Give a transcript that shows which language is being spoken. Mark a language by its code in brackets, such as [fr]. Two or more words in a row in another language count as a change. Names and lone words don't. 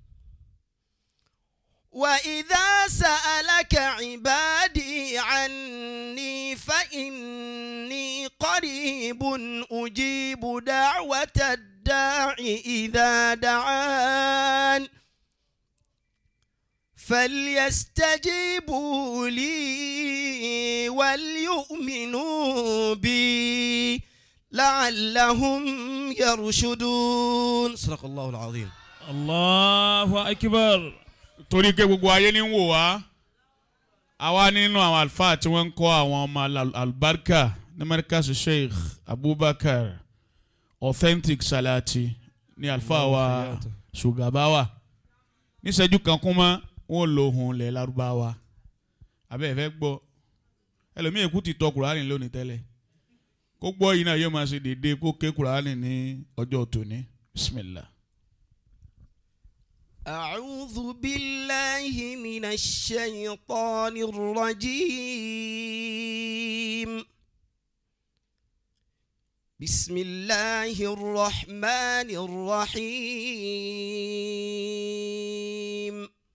[ar] وإذا سألك عبادي عني فإني قريب أجيب دعوة الداع إذا دعان، فليستجيبوا لي وليؤمنوا بي لعلهم يرشدون. صدق الله العظيم. الله أكبر. [yo] torí pé gbogbo ayé ní ń wò wá, àwa nínú àwọn àlùfáà tí wọ́n ń kọ́ àwọn ọmọ albarka ní Markaz Sheikh Abubakar Authentic Salati ní àlùfáà wa Ṣùgàbáwà. níṣẹ́jú kan kún mọ́ wọ́n lo ohun ilẹ̀ Lárúbáwá. abẹ́ ẹ̀ fẹ́ gbọ́ ẹlòmíì kú ti tọ Kùránì lónìí tẹ́lẹ̀, kó gbọ́ yìí náà yóò máa ṣe dédé kó ké Kùránì ní ọjọ́ tòní. [ar] Bismillah. أعوذ بالله من الشيطان الرجيم. بسم الله الرحمن الرحيم.